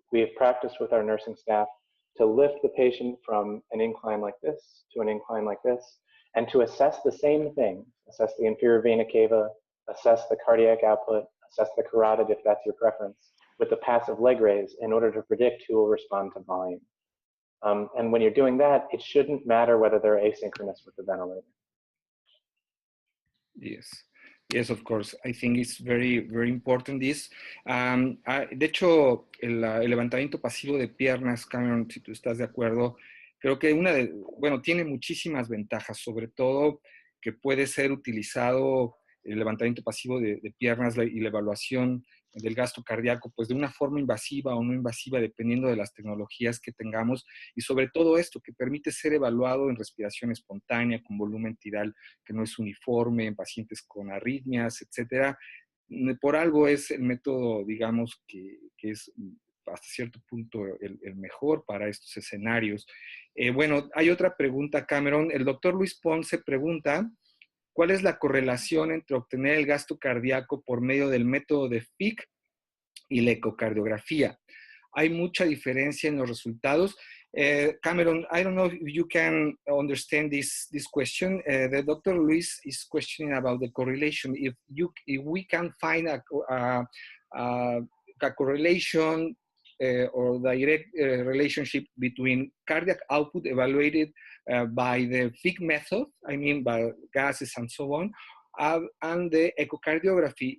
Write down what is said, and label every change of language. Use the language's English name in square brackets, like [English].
[English] We have practiced with our nursing staff to lift the patient from an incline like this to an incline like this, and to assess the same thing, assess the inferior vena cava, assess the cardiac output, assess the carotid if that's your preference, with the passive leg raise in order to predict who will respond to volume. And when you're doing that, it shouldn't matter whether they're asynchronous with the ventilator. Yes, of course. I think it's very, very important this. [Spanish] De hecho, el levantamiento pasivo de piernas, Cameron, si tú estás de acuerdo, creo que tiene muchísimas ventajas, sobre todo que puede ser utilizado el levantamiento pasivo de piernas y la evaluación del gasto cardíaco, pues de una forma invasiva o no invasiva, dependiendo de las tecnologías que tengamos, y sobre todo esto, que permite ser evaluado en respiración espontánea, con volumen tidal que no es uniforme, en pacientes con arritmias, etcétera. Por algo es el método, digamos, que es hasta cierto punto el mejor para estos escenarios. Bueno, hay otra pregunta, Cameron. El doctor Luis Ponce pregunta, ¿cuál es la correlación entre obtener el gasto cardíaco por medio del método de Fick y la ecocardiografía? ¿Hay mucha diferencia en los resultados? [English] Cameron, I don't know if you can understand this question. The Dr. Luis is questioning about the correlation. If we can find a correlation or direct relationship between cardiac output evaluated by the Fick method, I mean by gases and so on, and the echocardiography.